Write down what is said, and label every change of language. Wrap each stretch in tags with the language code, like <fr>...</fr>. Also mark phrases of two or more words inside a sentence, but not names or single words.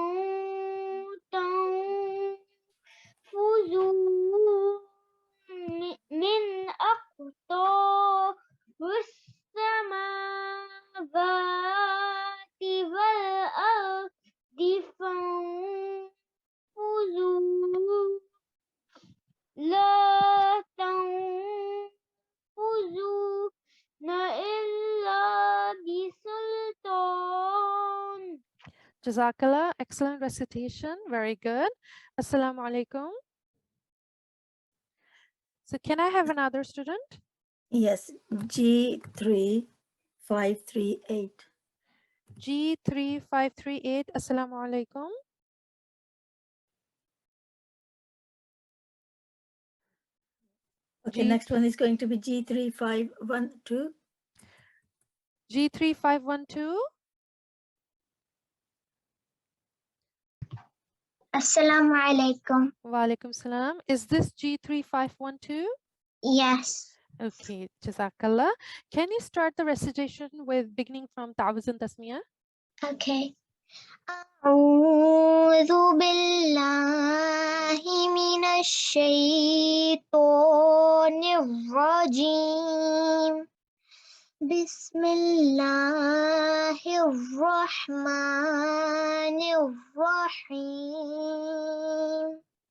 <ar>تنفذوا من أقطار السماوات والأرض فانفذوا لا تنفذون إلا بسلطان.</ar> <en>Jazakallah. Excellent recitation. Very good.</en> <ar>السلام عليكم.</ar> <en>So can I have another student? Yes, G3538.</en> <ar>G3538. السلام عليكم.</ar> <en>Okay, next one is going to be G3512. G3512.</en> <ar>السلام عليكم. وعليكم السلام.</ar> <en>Is this G3512? Yes. Okay, Jazakallah. Can you start the recitation with beginning from Ta'awuz and Tasmiyah? Okay.</en> <ar>أعوذ بالله من الشيطان الرجيم. بسم الله الرحمن الرحيم.</ar>